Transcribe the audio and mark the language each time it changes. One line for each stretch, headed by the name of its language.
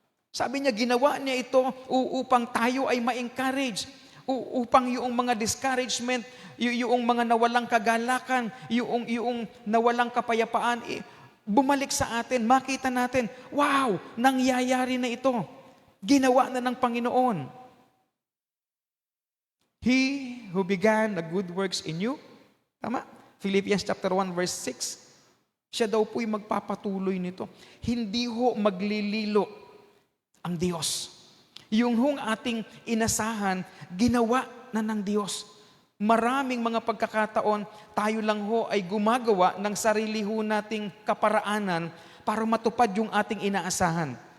Filipino: Sabi niya, ginawa niya ito upang tayo ay ma-encourage, upang yung mga discouragement, yung mga nawalang kagalakan, yung nawalang kapayapaan, bumalik sa atin, makita natin, wow, nangyayari na ito. Ginawa na ng Panginoon.
English: He who began the good works in you,
Filipino: tama? Philippians chapter 1 verse 6, siya daw po'y magpapatuloy nito. Hindi ho maglililo ang Diyos. Yung hong ating inasahan, ginawa na ng Diyos. Maraming mga pagkakataon, tayo lang ho ay gumagawa ng sarili ho nating kaparaanan para matupad yung ating inaasahan.